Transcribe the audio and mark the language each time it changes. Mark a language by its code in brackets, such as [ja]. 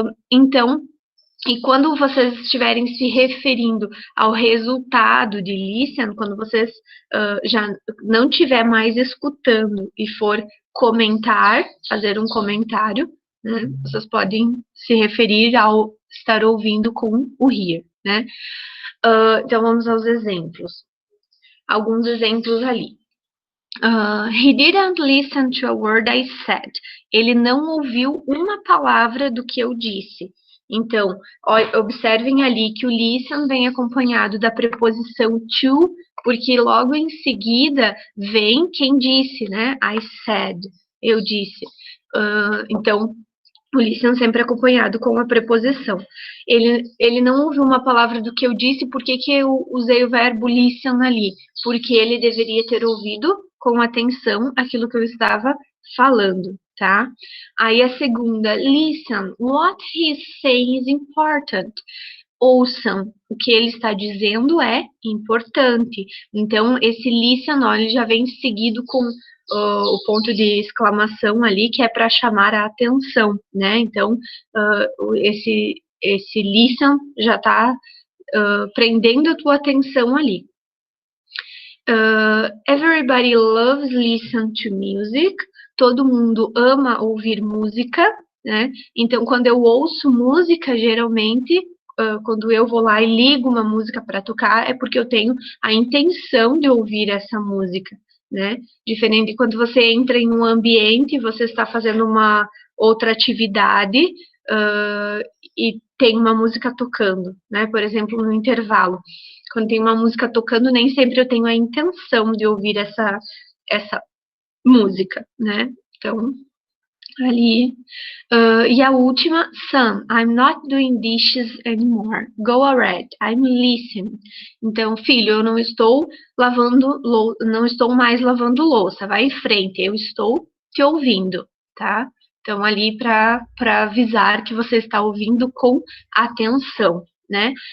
[pt] Então, e quando vocês estiverem se referindo ao resultado de listen, quando vocês já não estiver mais escutando e for comentar, fazer um comentário, né, vocês podem se referir ao estar ouvindo com o hear, né? Então, vamos aos exemplos. Alguns exemplos ali. [en] He didn't listen to a word I said. [pt] Ele não ouviu uma palavra do que eu disse. Então, observem ali que o listen vem acompanhado da preposição to, porque logo em seguida vem quem disse, né? [en] I said, [pt] eu disse. Então, o listen sempre acompanhado com a preposição. Ele não ouviu uma palavra do que eu disse, por que eu usei o verbo listen ali? Porque ele deveria ter ouvido com atenção aquilo que eu estava falando, tá? Aí a segunda, [en] listen, what he's saying is important. [pt] Ouçam, o que ele está dizendo é importante. Então, esse listen, ó, ele já vem seguido com o ponto de exclamação ali, que é para chamar a atenção, né? Então, esse listen já está prendendo a tua atenção ali. [en] Everybody loves listen to music. [pt] Todo mundo ama ouvir música, né? Então, quando eu ouço música, geralmente, quando eu vou lá e ligo uma música para tocar, é porque eu tenho a intenção de ouvir essa música, né? Diferente de quando você entra em um ambiente, você está fazendo uma outra atividade e tem uma música tocando, né? Por exemplo, no intervalo. Quando tem uma música tocando, nem sempre eu tenho a intenção de ouvir essa música, né? Então, ali. E a última, [en] son, I'm not doing dishes anymore. Go ahead, I'm listening. [pt] Então, filho, eu não estou não estou mais lavando louça. Vai em frente, eu estou te ouvindo, tá? Então, ali para avisar que você está ouvindo com atenção, né?